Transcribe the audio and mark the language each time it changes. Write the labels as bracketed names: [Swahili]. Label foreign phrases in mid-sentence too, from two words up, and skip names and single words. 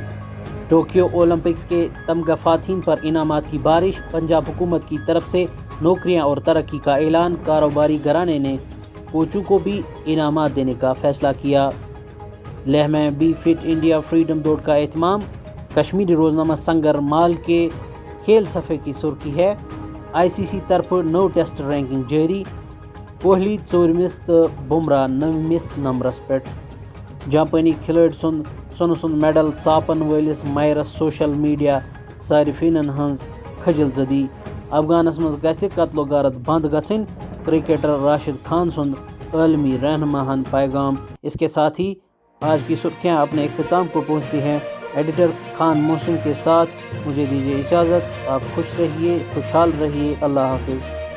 [Urdu] ٹوکیو اولمپکس کے تمغہ فاتحین پر انعامات کی بارش، پنجاب حکومت کی طرف سے نوکریاں اور ترقی کا اعلان، کاروباری گھرانے نے کوچوں کو بھی انعامات دینے کا فیصلہ کیا۔ لیہ میں بھی فٹ انڈیا فریڈم دوڑ کا اہتمام، کشمیری روزنامہ سنگر مال کے کھیل صفحے کی سرخی ہے، آئی سی سی طرف 9 [English] test ranking [Urdu] جاری، [Kashmiri] کوہلی 4مس تو بمراہ 9مس نمبرس پٮ۪ٹھ۔ جاپانی کھلٲڑۍ سُنٛد میڈل ژاپن وٲلِس ماہرس [English] social media [Kashmiri] صارفینن ہٕنٛز کھجل زدی۔ افغانس منٛز گژھِ قتل و غارت بند گژھٕنۍ، کرکٹر راشد خان سُنٛد عالمی رہنماہن پیغام۔ [Urdu] اس کے ساتھ ہی آج کی سرخیاں اپنے اختتام کو پہنچتی ہیں۔ ایڈیٹر خان محسن کے ساتھ مجھے دیجیے اجازت۔ آپ خوش رہیے، خوشحال رہیے، اللہ حافظ۔